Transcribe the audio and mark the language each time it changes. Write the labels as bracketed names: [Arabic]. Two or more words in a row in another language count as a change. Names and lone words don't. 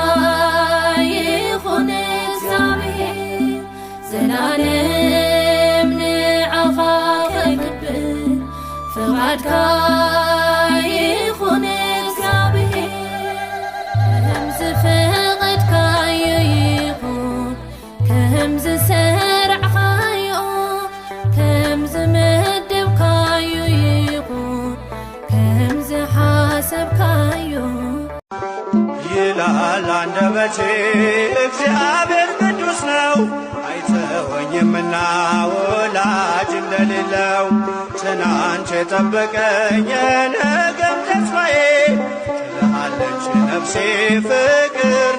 [Tigrinya] ይኹን እግዚአብሔር ዘላለም ንዓኻ ከይክብር ፍቓድካ ይኹን እግዚአብሔር ከምዝ ፈቐድካዮ ይኹን ከምዝ ሰርዕኻዮ ከምዝ መደብካዮ ይኹን ከምዝ ሓሰብካዮ [Amharic] ይላል አንደበቴ እግዚአብሔር ቅዱስ ነው አይተወኝምና ወላጅ እንደሌለው ትናንት የጠበቀኝ የነገም ተስፋዬ ትልሃለች ነፍሴ ፍቅር